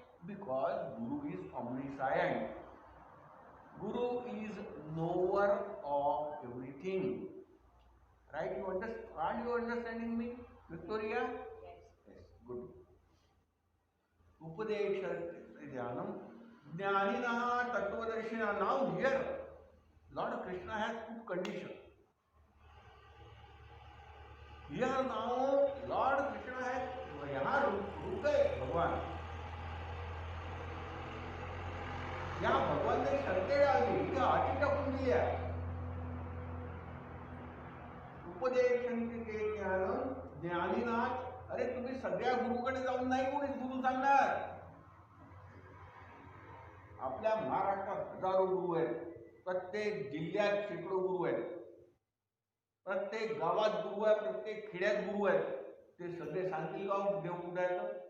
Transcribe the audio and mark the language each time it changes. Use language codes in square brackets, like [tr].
[en] Because Guru is omniscient. Guru is knower of everything. Right? Are you understanding me, Victoria? Yes. Good. [sa] Upadesha Dhyanam. Jnanina Tattvadarshina. [en] Now here, Lord Krishna has put condition. Here now, Lord Krishna has, [hi] यहाँ रुक गए भगवान, यहाँ भगवान ने शर्तें डाल दी, [mr] इनका आटी टाकून दिया. [sa] उपदेशन के ज्ञानम ज्ञानीनाथ. [mr] अरे तुम्ही सगळ्या गुरुकडे जाऊन नाही कोणीच गुरु सांगणार. आपल्या महाराष्ट्रात हजारो गुरु आहेत, प्रत्येक जिल्ह्यात शेकडो गुरु आहेत, प्रत्येक गावात गुरु आहे, प्रत्येक खेड्यात गुरु आहेत. ते सगळे सांगतील का देव कुठे आहे तर?